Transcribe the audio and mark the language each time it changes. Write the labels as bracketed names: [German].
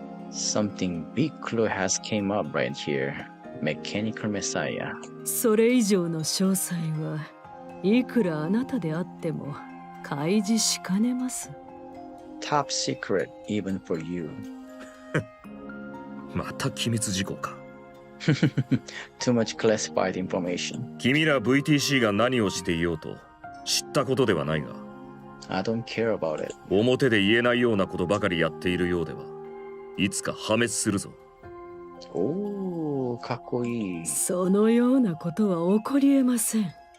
[English] Something big clue has came up right here. Mechanical Messiah. [Japanese] それ以上の詳細はいくらあなたであっても開示しかねます。 [English] Top secret, even for you. [Japanese] また機密事項か。 [English] Too much classified information. [Japanese] 君ら VTC が何をしていようと知ったことではないが、 [English] I don't care about it. [Japanese] 表で言えないようなことばかりやっているようではいつか破滅するぞ。おー、かっこいい。そのようなことは起こりえません。